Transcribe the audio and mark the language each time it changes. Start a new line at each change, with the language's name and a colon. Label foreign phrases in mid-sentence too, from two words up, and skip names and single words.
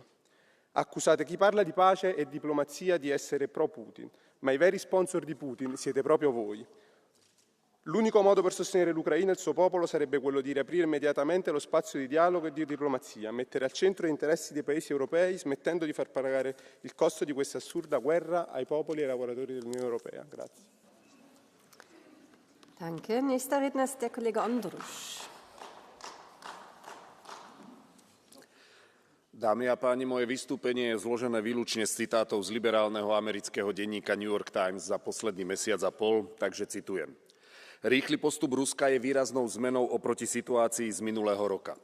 Italian: Accusate chi parla di pace e diplomazia di essere pro-Putin, ma i veri sponsor di Putin siete proprio voi. L'unico modo per sostenere l'Ucraina e il suo popolo sarebbe quello di riaprire immediatamente lo spazio di dialogo e di diplomazia, mettere al centro gli interessi dei paesi europei, smettendo di far pagare il costo di questa assurda guerra ai popoli e ai lavoratori dell'Unione Europea. Grazie.
German: Danke. Nächster Redner ist der Kollege Ondruš.
Slovak: Dámy a páni, moje vystúpenie je zložené výlučne z citátov z liberálneho amerického denníka New York Times za posledný mesiac a pol, takže citujem. Rýchly postup Ruska je výraznou zmenou oproti situácii z minulého roka.